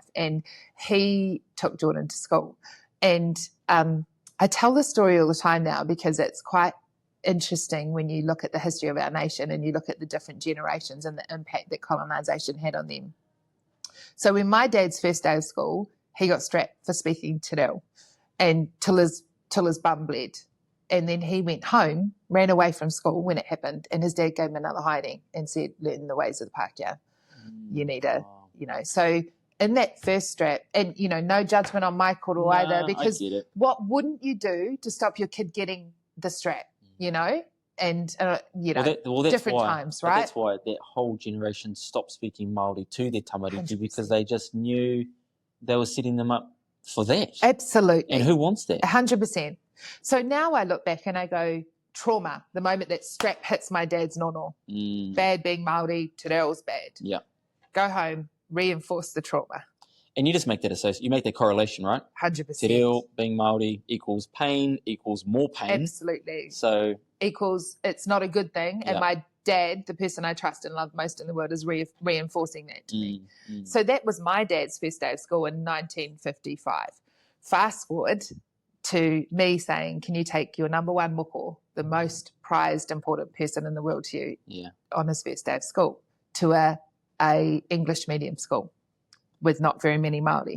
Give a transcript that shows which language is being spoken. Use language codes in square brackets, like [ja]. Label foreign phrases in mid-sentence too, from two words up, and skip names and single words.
[en] And he took Jordan to school. And I tell this story all the time now because it's quite interesting when you look at the history of our nation and you look at the different generations and the impact that colonisation had on them. So when my dad's first day of school, he got strapped for speaking [mi] te reo [en] and till his bum bled. And then he went home, ran away from school when it happened, and his dad gave him another hiding and said, learn the ways of the Pākehā. You need to, So in that first strap, and, no judgment on my koro either, because what wouldn't you do to stop your kid getting the strap, And, different times, right? That's why that whole generation stopped speaking Māori to their tamariki 100%. Because they just knew they were setting them up for that. Absolutely. And who wants that? 100%. So now I look back and I go, trauma, the moment that strap hits my dad's nono. Bad being Māori, [mi] te reo's [en] bad. Yeah. Go home, reinforce the trauma. And you just make that you make that correlation, right? 100%. [mi] Te reo [en] being Māori equals pain, equals more pain. Absolutely. So equals it's not a good thing. And my dad, the person I trust and love most in the world, is reinforcing that to me. So that was my dad's first day of school in 1955. Fast forward to me saying, can you take your number 1 moko, the most prized, important person in the world to you, on his first day of school, to a English medium school with not very many Māori.